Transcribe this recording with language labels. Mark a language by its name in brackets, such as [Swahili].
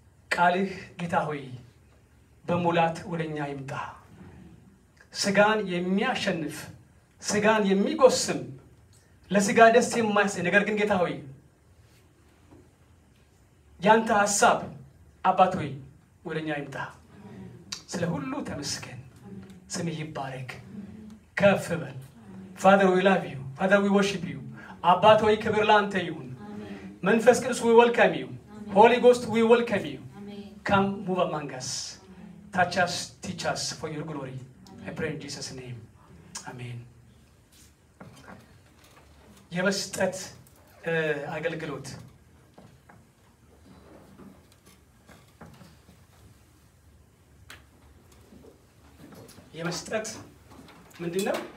[Amharic] ቃልህ ጌታ ሆይ በሙላት ወደኛ ይምጣ ስጋን የሚያሸንፍ ስጋን የሚጎስም ለስጋ ደስ የማያሰኝ ነገር ግን ጌታ ሆይ ያንተ ሐሳብ አባት ሆይ ወደኛ ይምጣ ስለ ሁሉ ተመስገን ስምህ ይባረክ ከፍ በል [English] Father we love you Father, we worship you. [Amharic] አባት ሆይ ክብር ለአንተ ይሁን። መንፈስ ቅዱስ [English] we welcome you. Holy Ghost we welcome you. Come move among us. Touch us, teach us for your glory. I pray in Jesus' name. Amen. [Amharic] የመስጠት አገልግሎት የመስጠት ምንድነው?